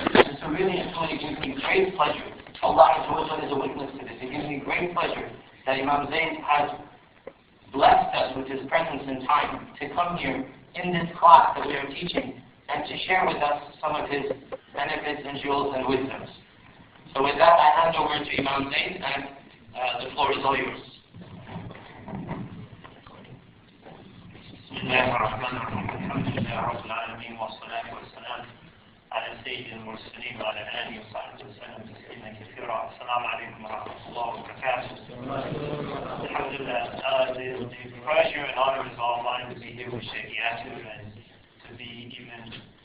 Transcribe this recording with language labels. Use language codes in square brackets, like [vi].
[en] And so really and truly, it gives me great pleasure. Allah is a witness to this. It gives me great pleasure that Imam Zaid has blessed us with his presence and time to come here in this class that we are teaching and to share with us some of his benefits and jewels and wisdoms. So with that, I hand over to Imam Zaid, and the floor is all yours. [ar] بسم الله الرحمن الرحيم الحمد لله رب العالمين والصلاة والسلام على سيد المرسلين وعلى آله وصحبه وسلم تسليما كثيرا. السلام عليكم ورحمة الله وبركاته. [en] Alhamdulillah, the pleasure and honor is all mine to be here with Shaykh Yasir and to be even